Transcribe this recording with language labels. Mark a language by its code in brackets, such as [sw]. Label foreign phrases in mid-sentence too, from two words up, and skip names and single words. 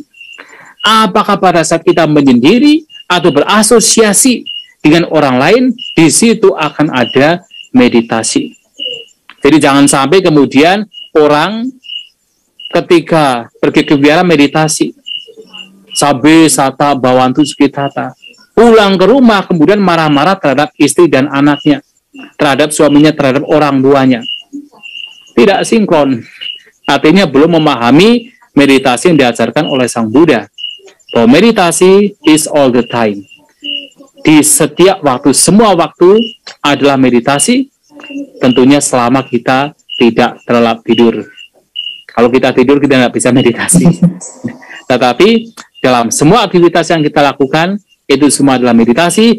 [id] Apakah pada saat kita menyendiri atau berasosiasi dengan orang lain, di situ akan ada meditasi. Jadi jangan sampai kemudian orang ketika pergi ke wihara meditasi, [pi] sabe sata bawantu sukitata, [id] pulang ke rumah kemudian marah-marah terhadap istri dan anaknya, terhadap suaminya, terhadap orang tuanya. Tidak sinkron. Artinya belum memahami meditasi yang diajarkan oleh Sang Buddha. Bahwa meditasi [en] is all the time. [id] Di setiap waktu, semua waktu adalah meditasi, tentunya selama kita tidak terlelap tidur. Kalau kita tidur, kita tidak bisa meditasi. Tetapi dalam semua aktivitas yang kita lakukan, itu semua adalah meditasi.